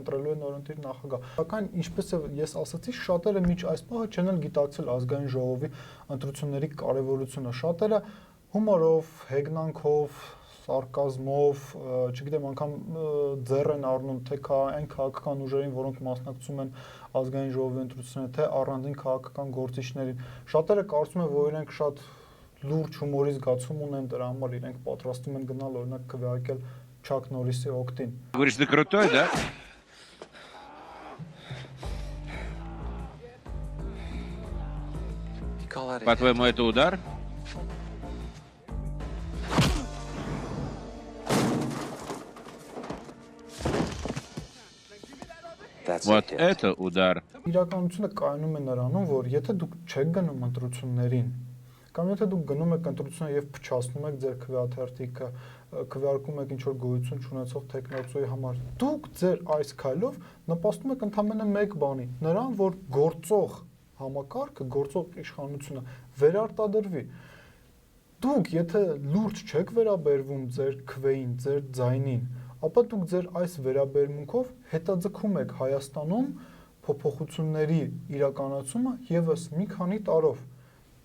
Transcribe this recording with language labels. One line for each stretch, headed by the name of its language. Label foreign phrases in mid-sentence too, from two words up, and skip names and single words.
Armenian: ընտրելու է նորընտիր նախագահ։ Սակայն ինչպես ես ասացի, շատերը միջ այս պահը չեն էլ գիտակցել ազգային ժողովի ընտրությունների կարևորությունը։ Շատերը հումորով, հեգնանքով, սարկազմով, չգիտեմ, անգամ ձեռ են առնում թե այն քաղաքական ուժերին, որոնք մասնակցում են ազգային ժողովի ընտրություններին, թե առանձին քաղաքական գործիչներին։ Շատերը կարծում են, որ իրենք շատ լուրջ հումորի զգացում ունեն, դրա համար իրենք պատրաստում են գնալ օրինակ քվեարկել Չակ Նորիսի օգտին։
Russian: Говоришь, ты крутой, да? По-твоему, это удар? Вот это удар.
Armenian: Իրականությունը կայանում է նրանում, որ եթե դուք չեք գնում ընտրություններին, կամ եթե դուք գնում եք ընտրությունները եւ փչացնում եք ձեր քվեաթերթիկը, քվեարկում եք ինչ-որ գոյություն չունեցող տեխնոլոգիայի համար, դուք ձեր այս քայլով նպաստում եք ընդամենը մեկ բանի, նրան, որ գործող համակարգը, գործող իշխանությունը վերարտադրվի։ Դուք եթե լուրջ չեք վերաբերվում ձեր քվեին, ձեր ձայնին, ապա դուք ձեր այս վերաբերմունքով հետաձգում եք Հայաստանում փոփոխությունների իրականացումը եւս մի քանի տարով։